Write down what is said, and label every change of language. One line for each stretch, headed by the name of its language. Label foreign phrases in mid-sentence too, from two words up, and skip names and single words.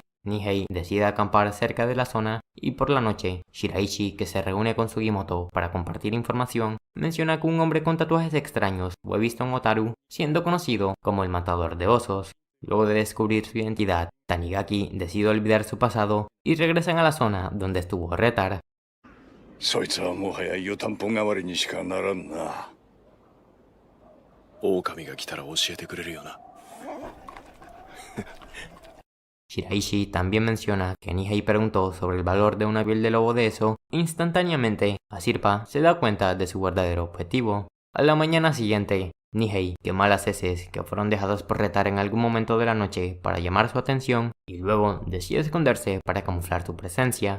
Spanish: Nihei decide acampar cerca de la zona y por la noche, Shiraishi, que se reúne con Sugimoto para compartir información, menciona que un hombre con tatuajes extraños fue visto en Otaru, siendo conocido como el matador de osos. Luego de descubrir su identidad, Tanigaki decide olvidar su pasado y regresan a la zona donde estuvo Retar.
Japanese: そいつはもはや湯たんぽ代わりにしかならんな。狼が来たら教えてくれるよな。
Spanish: Shiraishi también menciona que Nihei preguntó sobre el valor de una piel de lobo de eso e instantáneamente Asirpa se da cuenta de su verdadero objetivo. A la mañana siguiente, Nihei quema las heces que fueron dejadas por Retar en algún momento de la noche para llamar su atención y luego decide esconderse para camuflar su presencia.